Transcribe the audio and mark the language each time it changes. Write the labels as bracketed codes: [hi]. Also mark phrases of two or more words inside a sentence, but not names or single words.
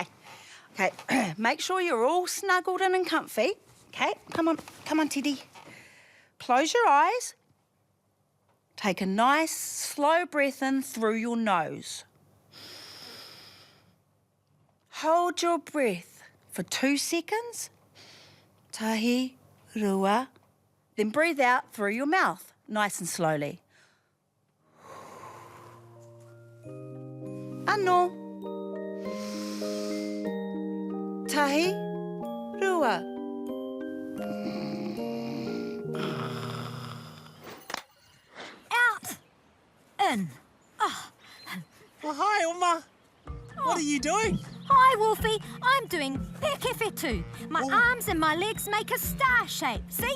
[en] Make sure you're all snuggled in and comfy. Okay, come on, Teddy. Close your eyes. Take a nice, slow breath in through your nose. Hold your breath for 2 seconds. [mi] Tahi, rua. [en] Then breathe out through your mouth, nice and slowly. Anō. [mi] Tahi, rua. [en] Out. In. Well, hi, Oma. What are you doing? Hi, Wolfie. I'm doing pekewhetu. My arms and my legs make a star shape, see?